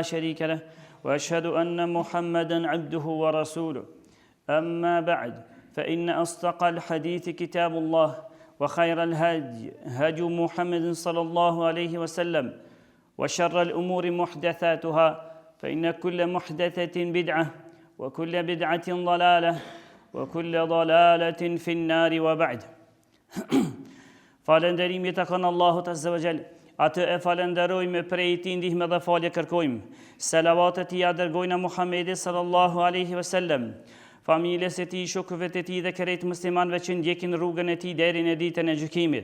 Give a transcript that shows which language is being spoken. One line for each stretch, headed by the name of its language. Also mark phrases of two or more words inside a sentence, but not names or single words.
Arabic: شريك له وأشهد أن محمدا عبده ورسوله أما بعد فإن أصدق الحديث كتاب الله وخير الهدي هدي محمد صلى الله عليه وسلم وشر الأمور محدثاتها فإن كل محدثة بدعة وكل بدعة ضلالة وكل ضلالة في النار وبعد
Albanian: Falënderimi të kanë Allahut
Arabic: عز وجل.
Albanian: Atë e falenderojmë, prej tij ndihmë dhe falje kërkojmë. Selavatet i dërgojnë Muhamedit
Arabic: صلى الله عليه وسلم,
Albanian: familjes e tij, shokëve të tij dhe krejt muslimanëve që ndjekin rrugën e tij deri në ditën e gjykimit.